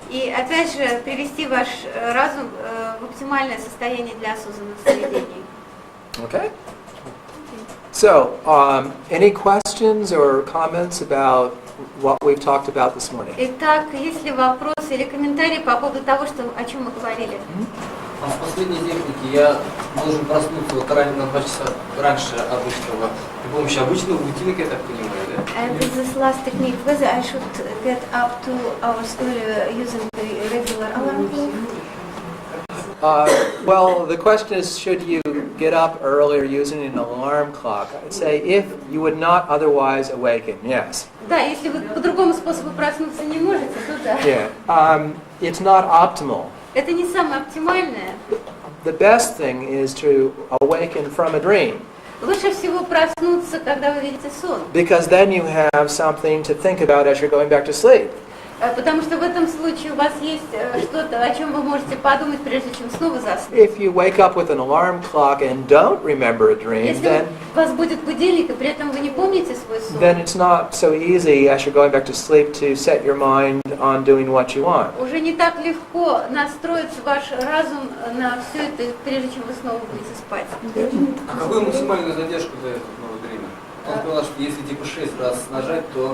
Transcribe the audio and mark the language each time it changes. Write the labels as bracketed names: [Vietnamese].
[Russian] И опять же привести ваш разум в оптимальное состояние для осознанных сновидений. [English] Okay? So, any questions or comments about what we've talked about this morning? [Russian] Итак, есть ли вопросы или комментарии по поводу того, о чем мы говорили? А в последней технике я должен проснуться вот на 2 часа раньше обычного при помощи обычного будильника, я так понимаю, да? [English] And with this last technique, whether I should get up 2 hours earlier using the regular alarm clock? Well, the question is, should you get up earlier using an alarm clock? I'd say if you would not otherwise awaken, yes. [Russian] Да, если вы по другому способу проснуться не можете, то да. [English] Yeah. It's not optimal. [Russian] Это не самое оптимальное. [English] The best thing is to awaken from a dream, [Russian] Лучше всего проснуться, когда вы видите сон. [English] because then you have something to think about as you're going back to sleep. [Russian] Потому что в этом случае у вас есть что-то, о чем вы можете подумать, прежде чем снова заснуть. [English] If you wake up with an alarm clock and don't remember a dream, [Russian] Если у вас будет будильник, и при этом вы не помните свой сон, [English] then it's not so easy as you're going back to sleep to set your mind on doing what you want. [Russian] уже не так легко настроить ваш разум на все это, прежде чем вы снова будете спать. А какую максимальную задержку дает новое время? Он сказал, что если типа 6 раз нажать, то